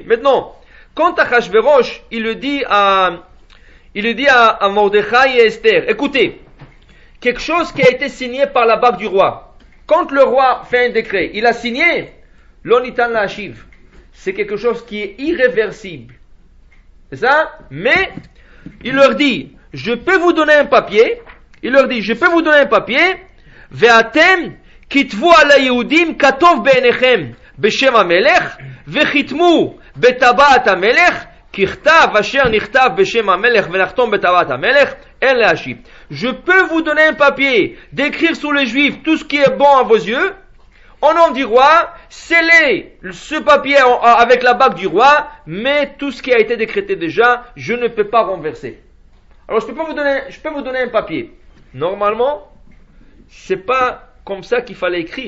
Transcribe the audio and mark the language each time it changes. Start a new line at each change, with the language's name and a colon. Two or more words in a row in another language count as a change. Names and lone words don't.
French: Maintenant, quand Achashverosh, il le dit à Mordechai et Esther, écoutez, quelque chose qui a été signé par la bague du roi. Quand le roi fait un décret, il a signé,
Hebrew: לא ניתן להשיב.
French: C'est quelque chose qui est irréversible. C'est ça? Mais, il leur dit, je peux vous donner un papier. Il leur dit, je peux vous donner un papier.
Hebrew: ואתם כתבו על היהודים כטוב בעיניכם בשם המלך וחתמו בטבעת המלך כי כתב אשר נכתב בשם המלך ונחתום בטבעת המלך אין להשיב.
French: Je peux vous donner un papier, d'écrire sur les Juifs tout ce qui est bon à vos yeux. Au nom du roi, scellez ce papier avec la bague du roi, mais tout ce qui a été décrété déjà, je ne peux pas renverser. Alors je peux vous donner un papier. Normalement, c'est pas comme ça qu'il fallait écrire.